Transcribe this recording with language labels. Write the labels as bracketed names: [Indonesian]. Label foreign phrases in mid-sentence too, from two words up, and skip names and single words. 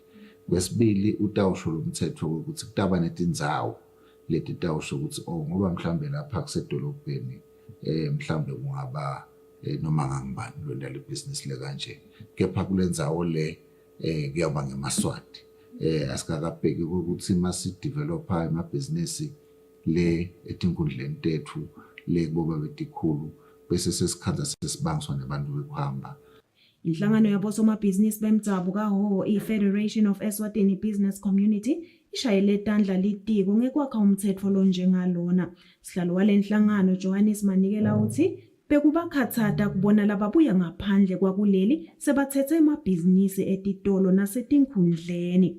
[Swati] Kwesibili utawusho lomthetho ukuthi kutaba netindzawo leti tawusho ukuthi ngoba mhlambe lapha kusedolobheni mhlambe kungaba noma ngangibani lona le business le kanje, kepha kulendzawo le kuyaba ngemaswati. Asikakabheki ukuthi masi developer emabhizinisi le etinkundleni tethu le kuboba betikhulu bese sesikhanza sesibangiswa nabantu bekuhamba. Inhlangano yabosomabhizinisi bemdabu kaHhohho i-Federation of Eswatini Business Community ishayele etandla litiko ngekwakha umthetho lo njengalona. Sihlalo walenhlangano Johannes Manikela uthi bekubakhathata kubona lababuya ngaphandle kwakuleli sebathethe emabhizinisi etitolo nasetinkhundleni.